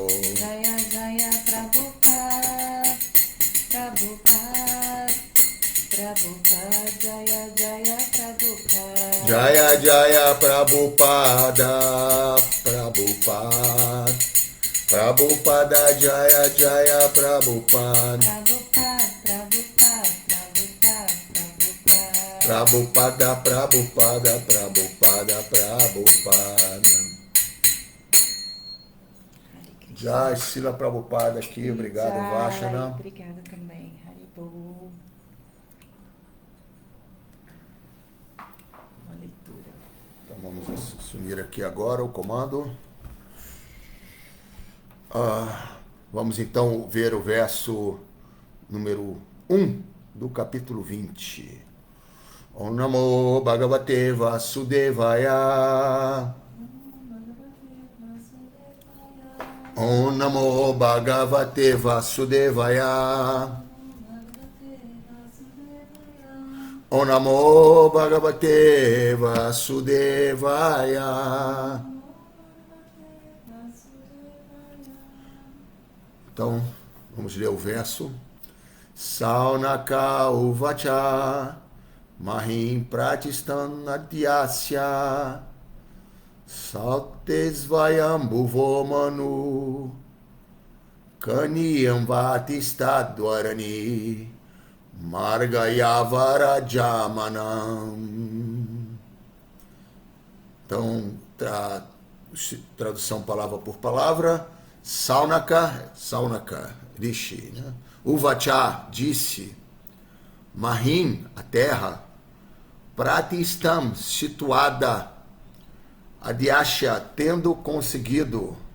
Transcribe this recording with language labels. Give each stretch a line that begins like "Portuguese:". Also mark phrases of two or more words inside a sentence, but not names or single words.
Sanskrit: Jaya Jaya Prabhupada, Prabhupada, Prabhupada, Jaya Jaya Prabhupada. Jaya Jaya Prabhupada, Prabhupada, Prabhupada, Jaya Jaya Prabhupada. Prabhupada, Prabhupada, Prabhupada, Prabhupada. Prabhupada, Prabhupada, Prabhupada, Prabhupada.
Portuguese: Jai Sila Prabhupada aqui, obrigado, Jai, Vashana. obrigada também, Haribo. Uma leitura. Então vamos assumir aqui agora o comando. Vamos então ver o verso número 1 do capítulo 20.
Sanskrit: Om Namo Bhagavate Vasudevaya. Om Namo Bhagavate Vasudevaya. Om Namo Bhagavate Vasudevaya.
Portuguese: Então, vamos ler o verso.
Sanskrit: Saunaka uvacha mahim pratisthanadyasya saltesvayambhuvo manu kaniyam vatistadvarani margayavarajamanam.
Portuguese: Então, tradução palavra por palavra. Saunaka Rishi, né? Uvacha disse, Mahim, a terra, Pratistam, situada, Adyasha, tendo conseguido,